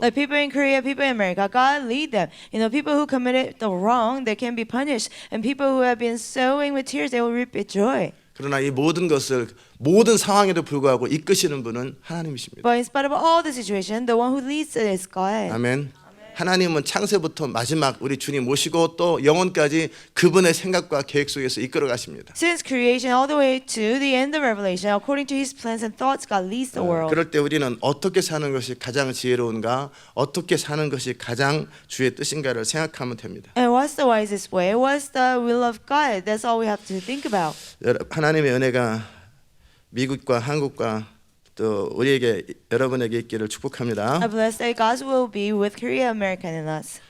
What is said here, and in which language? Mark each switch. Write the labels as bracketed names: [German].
[English] Like people in Korea, people in America, God lead them. People who committed the wrong, they can be punished, and people who have been sowing with tears, they will reap with joy. [Korean] 그러나 이 모든 것을 모든 상황에도 불구하고 이끄시는 분은 하나님이십니다. [English] But in spite of all the situation, the one who leads it is God. [Korean] 아멘. 하나님은 창세부터 마지막 우리 주님 모시고 또 영원까지 그분의 생각과 계획 속에서 이끌어 가십니다. [English] Since creation all the way to the end of Revelation, according to His plans and thoughts, God leads the world. [Korean] 그럴 때 우리는 어떻게 사는 것이 가장 지혜로운가, 어떻게 사는 것이 가장 주의 뜻인가를 생각하면 됩니다. [English] And what's the wisest way? What's the will of God? That's all we have to think about. [Korean] 하나님의 은혜가 미국과 한국과 또 우리에게 여러분에게 있기를 축복합니다. [English] I bless that God's will be with Korea, America, and us.